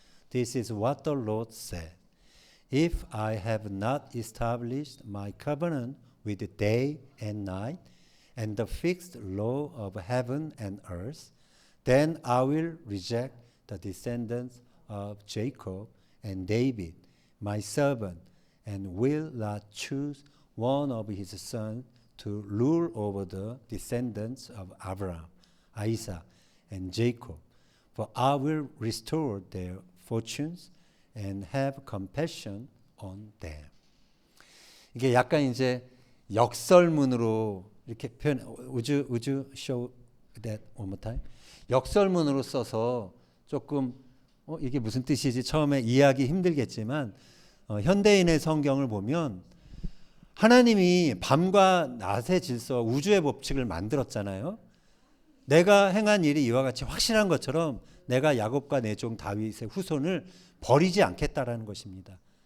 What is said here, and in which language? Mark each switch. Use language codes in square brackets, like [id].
[en] This is what the Lord said. If I have not established my covenant with day and night and the fixed law of heaven and earth, then I will reject the descendants of Jacob and David, my servant, and will not choose one of his sons to rule over the descendants of Abraham, Isaac, and Jacob. For I will restore their fortunes and have compassion on them. [ko] 이게 약간 이제 역설문으로 이렇게 표현. [en] Would you show that one more time? [ko] 역설문으로 써서 조금 이게 무슨 뜻이지 처음에 이해하기 힘들겠지만 현대인의 성경을 보면 하나님이 밤과 낮의 질서, 우주의 법칙을 만들었잖아요. 내가 행한 일이 이와 같이 확실한 것처럼 내가 야곱과 내 종 다윗의 후손을 버리지 않겠다라는 것입니다.